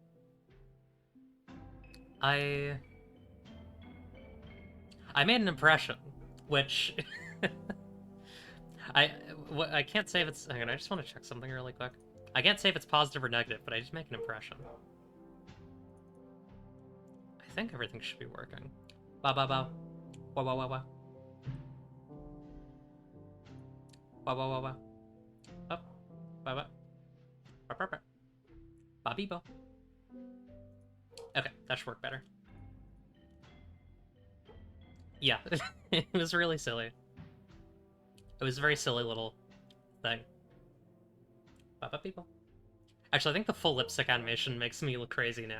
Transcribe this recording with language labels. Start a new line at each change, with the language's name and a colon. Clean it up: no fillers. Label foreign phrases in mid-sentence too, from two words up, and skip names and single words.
English: I made an impression, which I can't say if it's. Hang on, I just want to check something really quick. I can't say if it's positive or negative, but I just make an impression. I think everything should be working. Ba ba ba, wa wa wa wa, wa wa wa wa, up, ba ba, ba ba ba, ba be bo. Okay, that should work better. Yeah, it was really silly. It was a very silly little thing. Ba ba people. Actually, I think the full lipstick animation makes me look crazy now.